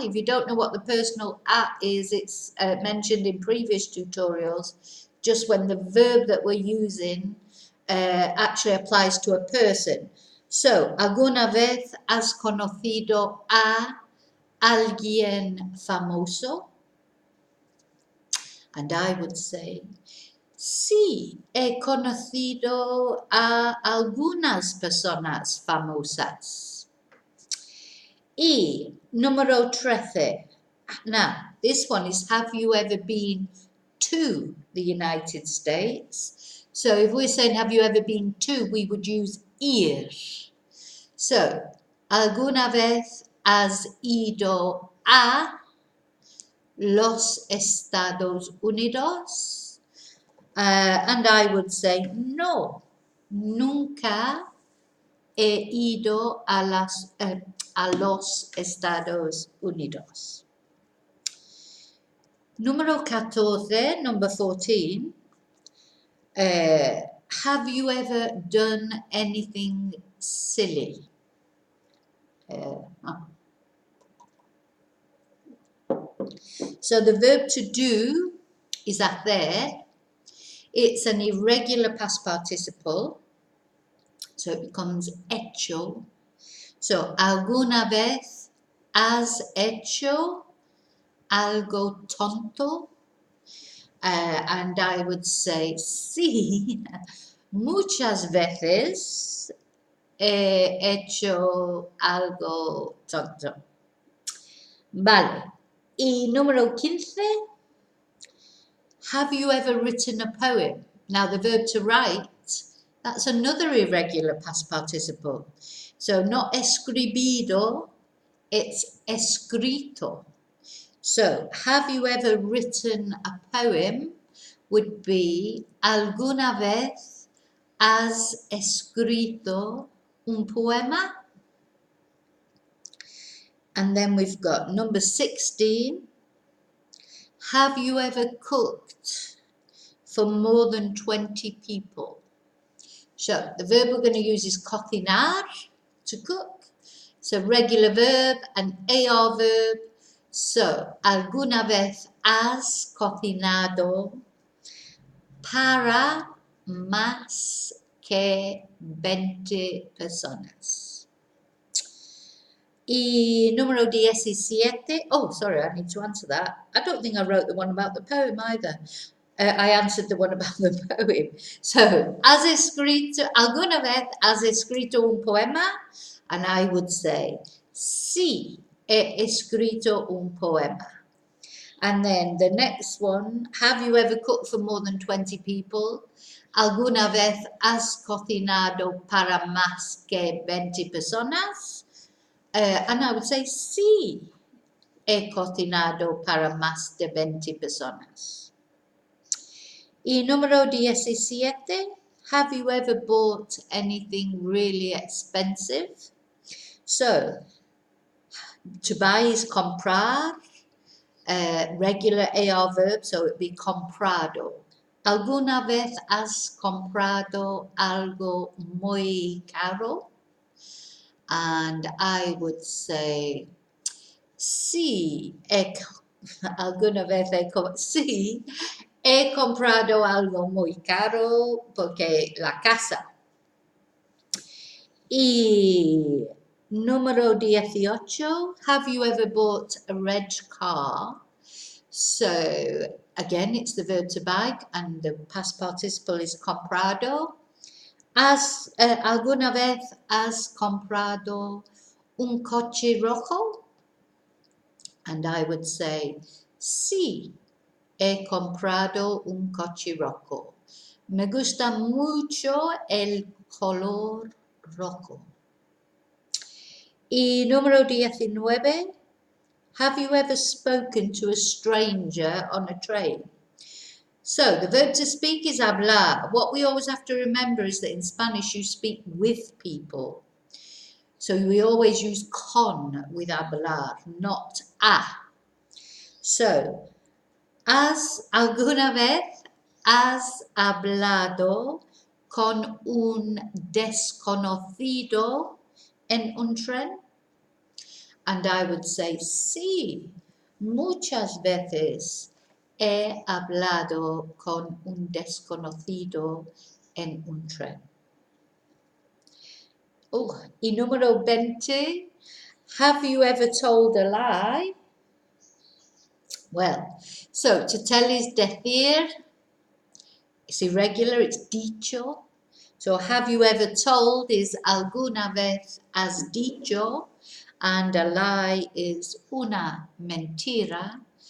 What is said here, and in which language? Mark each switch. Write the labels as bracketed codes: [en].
[en] If you don't know what the personal a is, it's mentioned in previous tutorials, just when the verb that we're using actually applies to a person. [es] So, ¿alguna vez has conocido a alguien famoso? [en] And I would say, [es] sí, he conocido a algunas personas famosas. Y número 13. [en] Now, this one is, have you ever been to the United States? So if we're saying, have you ever been to, we would use ir. [es] So, ¿alguna vez has ido a los Estados Unidos? [en] And I would say, [es] no, nunca he ido a los Estados Unidos. Número 14, [en] number 14. Have you ever done anything silly? So the verb to do is hacer. It's an irregular past participle. So it becomes hecho. [es] So, ¿alguna vez has hecho algo tonto? [en] And I would say, [es] sí, muchas veces he hecho algo tonto. Vale. Y número 15, [en] have you ever written a poem? Now, the verb to write, that's another irregular past participle. So, not escribido, it's escrito. So, have you ever written a poem would be, [es] ¿alguna vez has escrito un poema? [en] And then we've got number 16. Have you ever cooked for more than 20 people? So the verb we're going to use is cocinar, to cook. So regular verb and AR verb. [es] So, ¿alguna vez has cocinado para más que 20 personas? Y número 17. [en] Oh, sorry, I need to answer that. I don't think I wrote the one about the poem either. I answered the one about the poem. [es] So, has escrito, alguna vez has escrito un poema? [en] And I would say, [es] sí, he escrito un poema. [en] And then the next one, have you ever cooked for more than 20 people? [es] ¿Alguna vez has cocinado para más que 20 personas? [en] And I would say, [es] sí, he cocinado para más de 20 personas. Y número 17, [en] have you ever bought anything really expensive? So, to buy is comprar, regular AR verb, so it would be comprado. [es] ¿Alguna vez has comprado algo muy caro? [en] And I would say, [es] sí, alguna vez sí, he comprado algo muy caro porque la casa. Y número 18, [en] have you ever bought a red car? So again, it's the verb to buy and the past participle is comprado. [es] ¿Alguna vez has comprado un coche rojo? [en] And I would say, [es] sí, he comprado un coche rojo. Me gusta mucho el color rojo. Y número 19, [en] have you ever spoken to a stranger on a train? So the verb to speak is hablar. What we always have to remember is that in Spanish you speak with people. So we always use con with hablar, not a. [es] So, ¿alguna vez has hablado con un desconocido en un tren? [en] And I would say, [es] sí, muchas veces he hablado con un desconocido en un tren. [en] Oh, [es] y número 20, [en] have you ever told a lie? Well, so to tell is decir, it's irregular, it's dicho. So have you ever told is [es] alguna vez has dicho, [en] and a lie is [es] una mentira.